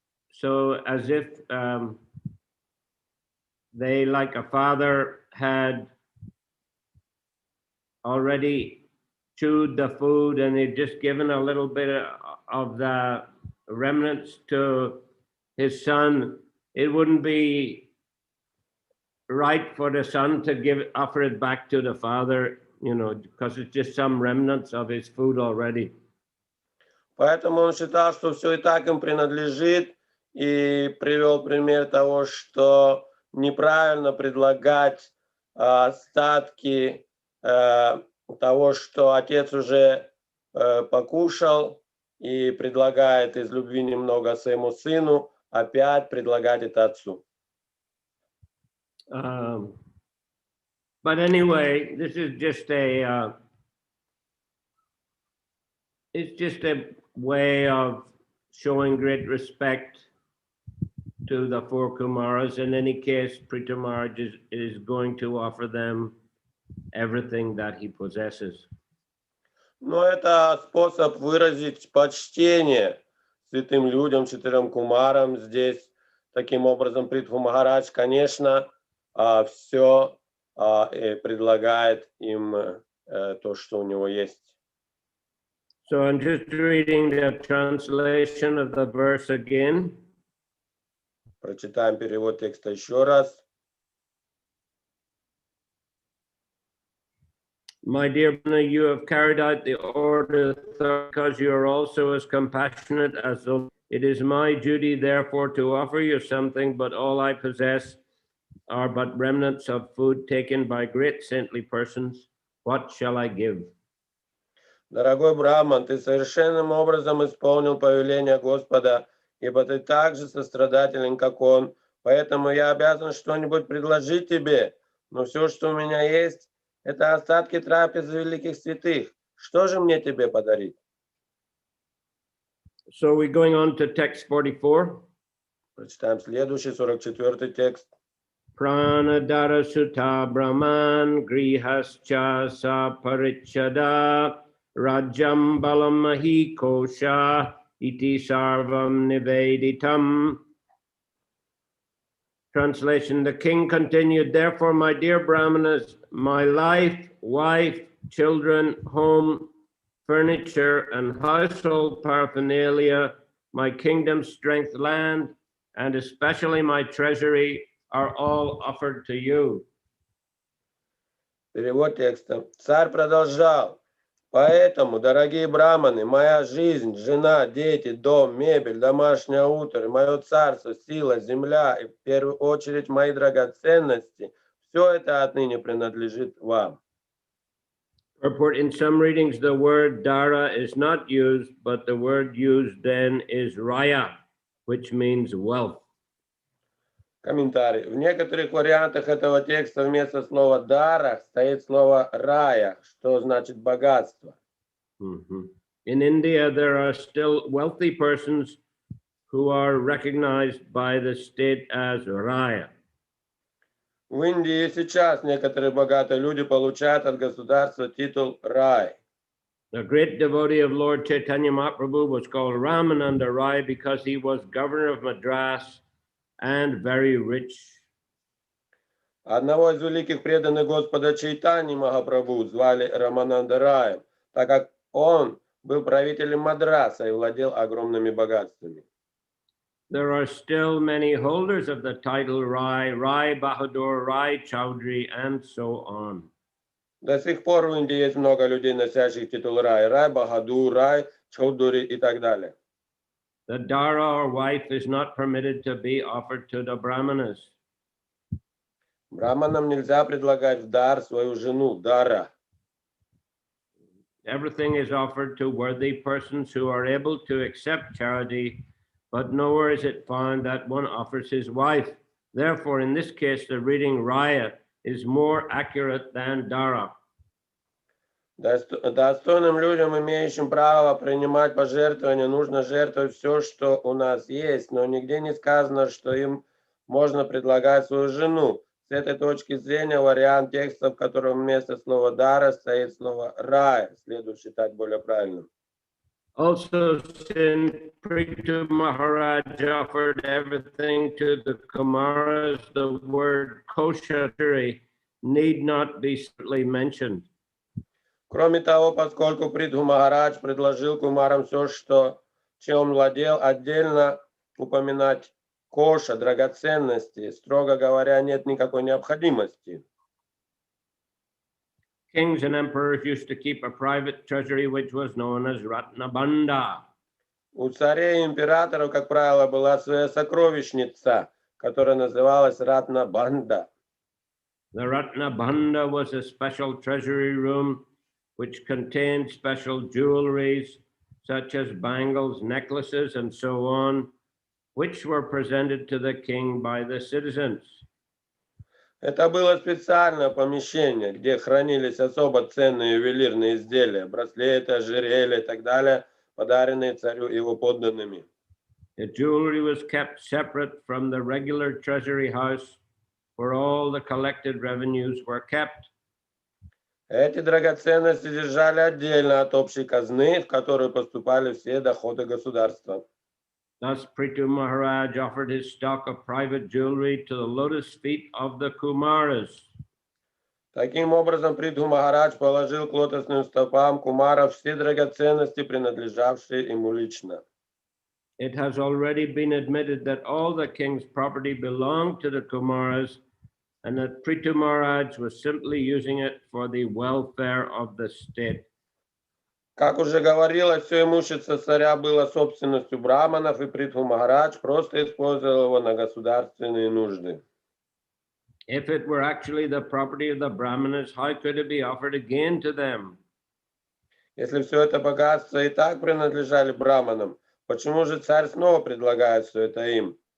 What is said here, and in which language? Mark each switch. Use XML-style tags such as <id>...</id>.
<en>So as if they, like a father, had already chewed the food and they'd just given a little bit of the remnants to his son. It wouldn't be right for the son to offer it back to the father, because it's just some remnants of his food already.</en> <ru>Поэтому он считал, что все и так им принадлежит, и привел пример того, что неправильно предлагать остатки того, что отец уже покушал, и предлагает из любви немного своему сыну, опять предлагать это отцу.</ru> <en>But anyway, this is just it's just a way of showing great respect to the 4 Kumaras. In any case, Prithu Maharaj is going to offer them everything that he possesses.</en> <ru>Но это способ выразить почтение святым людям, 4 кумарам здесь. Таким образом, Притху Махарадж, конечно, все предлагает им то, что у него есть.</ru> <en>So I'm just reading the translation of the verse again.</en> <ru>Прочитаем перевод текста еще раз.</ru> <en>My dear brother, you have carried out the order because you are also as compassionate as though. It is my duty, therefore, to offer you something, but all I possess are but remnants of food taken by great saintly persons. What shall I give?</en> <ru>Дорогой Брахман, ты совершенным образом исполнил повеление Господа, ибо ты так же сострадателен, как Он. Поэтому я обязан что-нибудь предложить тебе, но все, что у меня есть, Это остатки трапезы великих святых. Что же мне тебе подарить?</ru> <en>So we're going on to text 44.</en> <ru>Прочитаем следующий, 44-й текст.</ru> <sa>Pranadara sutta brahman grihascha sa parichada rajam balam mahi kosha iti sarvam niveditam.</sa> <en>Translation: The king continued, therefore, my dear Brahmanas, my life, wife, children, home, furniture, and household paraphernalia, my kingdom, strength, land, and especially my treasury, are all offered to you.</en> <ru>Перевод текста. Царь продолжал. Поэтому, дорогие браманы, моя жизнь, жена, дети, дом, мебель, домашняя утварь, мое царство, сила, земля и в первую очередь мои драгоценности, все это отныне принадлежит вам.</ru> <en>Report: in some readings, the word dara is not used, but the word used then is raya, which means wealth.</en> <ru>Комментарий. В некоторых вариантах этого текста вместо слова «дара» стоит слово «рая», что значит «богатство».</ru> <en>In India, there are still wealthy persons who are recognized by the state as raya.</en> <ru>В Индии сейчас некоторые богатые люди получают от государства титул «рай».</ru> <en>The great devotee of Lord Chaitanya Mahaprabhu was called Ramananda Rai because he was governor of Madras and very rich.</en> <ru>Одного из великих преданных Господа Чайтани Махапрабху звали Рамананда Раем, так как он был правителем Мадраса и владел огромными богатствами.</ru> <en>There are still many holders of the title Rai, Rai Bahadur, Rai Chaudhry, and so on.</en> <ru>До сих пор в Индии есть много людей, носящих титул Рай, Рай Бахадур, Рай Чаудури и так далее.</ru> <en>The dara or wife is not permitted to be offered to the brahmanas.</en> <ru>Браманам нельзя предлагать в дар свою жену, дара.</ru> <en>Everything is offered to worthy persons who are able to accept charity, but nowhere is it found that one offers his wife. Therefore, in this case, the reading raya is more accurate than dara.</en> <ru>Достойным людям, имеющим право принимать пожертвования, нужно жертвовать все, что у нас есть, но нигде не сказано, что им можно предлагать свою жену. С этой точки зрения вариант текста, в котором вместо слова «дара» стоит слово «рай», следует считать более правильным.</ru> <en>Also, since Prithu Maharaj offered everything to the Kumaras, the word koshatari need not be strictly mentioned.</en> <ru>Кроме того, поскольку Притху Махарадж предложил кумарам все, чем он владел, отдельно упоминать коша, драгоценности, строго говоря, нет никакой необходимости.</ru> <en>Kings and emperors used to keep a private treasury which was known as Ratnabanda.</en> <ru>У царей и императоров, как правило, была своя сокровищница, которая называлась Ратнабанда.</ru> <en>The Ratnabanda was a special treasury room which contained special jewelries such as bangles, necklaces, and so on, which were presented to the king by the citizens.</en> <ru>Это было специальное помещение, где хранились особо ценные ювелирные изделия, браслеты, ожерелья и так далее, подаренные царю и его подданными.</ru> <en>The jewelry was kept separate from the regular treasury house where all the collected revenues were kept.</en> <ru>Эти драгоценности держали отдельно от общей казны, в которую поступали все доходы государства.</ru> <en>Thus, Prithu Maharaj offered his stock of private jewelry to the lotus feet of the Kumaras.</en> <ru>Таким образом, Притху Махарадж положил к лотосным стопам кумаров все драгоценности, принадлежавшие ему лично.</ru> <en>It has already been admitted that all the king's property belonged to the Kumaras and that Prithu Maharaj was simply using it for the welfare of the state.</en> <ru>Как уже говорилось, все имущество царя было собственностью браманов, и Притху Махарадж просто использовал его на государственные нужды.</ru> <en>If it were actually the property of the Brahmanas, how could it be offered again to them?</en> <ru>Если все это богатство и так принадлежали браманам, почему же царь снова предлагает все это им?</ru>